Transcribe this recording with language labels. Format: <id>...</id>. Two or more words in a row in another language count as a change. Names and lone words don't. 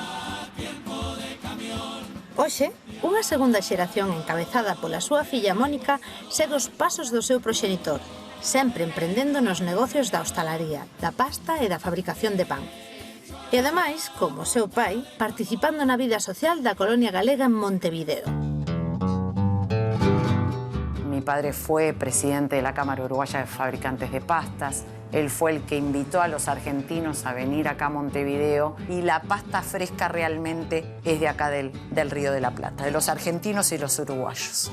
<gl>Hoxe, unha segunda xeración encabezada pola súa filla Mónica segue os pasos do seu proxenitor, sempre emprendendo nos negocios da hostalaría, da pasta e da fabricación de pan. E ademais, como o seu pai, participando na vida social da colonia galega en Montevideo.</gl> <es>Mi padre fue presidente de la Cámara Uruguaya de Fabricantes de Pastas. Él fue el que invitó a los argentinos a venir acá a Montevideo y la pasta fresca realmente es de acá del Río de la Plata, de los argentinos y los uruguayos.</es>